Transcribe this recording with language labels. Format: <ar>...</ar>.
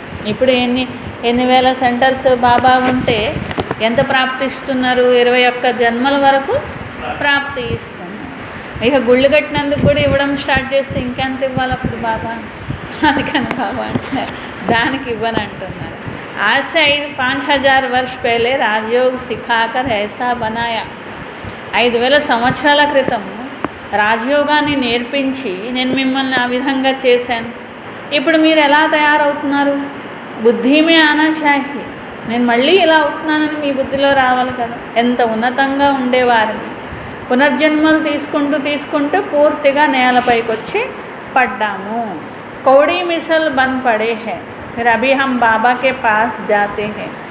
<te>ఇప్పుడు ఎన్ని వేల సెంటర్స్ బాబా ఉంటే ఎంత ప్రాప్తిస్తున్నారు? 21 జన్మల వరకు ప్రాప్తి ఇస్తున్నారు. ఇక గుళ్ళు కట్టినందుకు కూడా ఇవ్వడం స్టార్ట్ చేస్తే ఇంకెంత ఇవ్వాలి అప్పుడు బాబా? అందుకని బాబా అంటున్నారు దానికి ఇవ్వని అంటున్నారు.</te> <hi>आज से 5000 वर्ष पहले राजयोग सिखाकर ऐसा बनाया.</hi> <te>5000 సంవత్సరాల క్రితం రాజయోగాన్ని నేర్పించి నేను మిమ్మల్ని ఆ విధంగా చేశాను. ఇప్పుడు మీరు ఎలా తయారవుతున్నారు?</te> <hi>బుద్ధిమే ఆనా చాహి,</hi> <te>నేను మళ్ళీ ఇలా అవుతున్నానని మీ బుద్ధిలో రావాలి కదా. ఎంత ఉన్నతంగా ఉండేవారిని పునర్జన్మలు తీసుకుంటూ పూర్తిగా నేలపైకి వచ్చి పడ్డాము.</te> <hi>కౌడీ మిసల్ బన్ పడే హే, फिर अभी हम बाबा के पास जाते हैं.</hi>